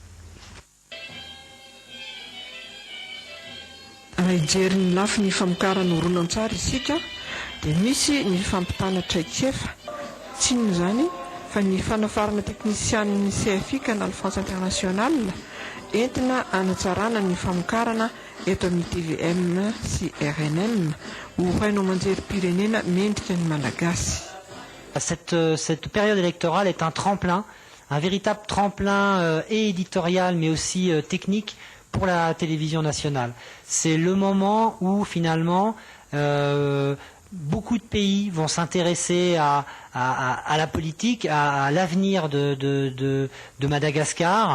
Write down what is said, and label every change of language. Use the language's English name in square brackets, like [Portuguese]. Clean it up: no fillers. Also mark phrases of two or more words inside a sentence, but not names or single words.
[Malagasy] Raha hijery ny lafy ny famokarana horonan-tsary isika dia misy ny fampitana traikefa, tsy inona izany fa ny fanafarana teknisian'ny CFI Canal France International entina hanatsarana ny famokarana eto amin'ny TVM sy RNM ho hainao manjery pirenena mendrika ny malagasy. [French] Cette période électorale est un tremplin, un véritable tremplin et éditorial mais aussi technique pour la télévision nationale. C'est le moment où finalement beaucoup de pays vont s'intéresser à la politique, à l'avenir de Madagascar.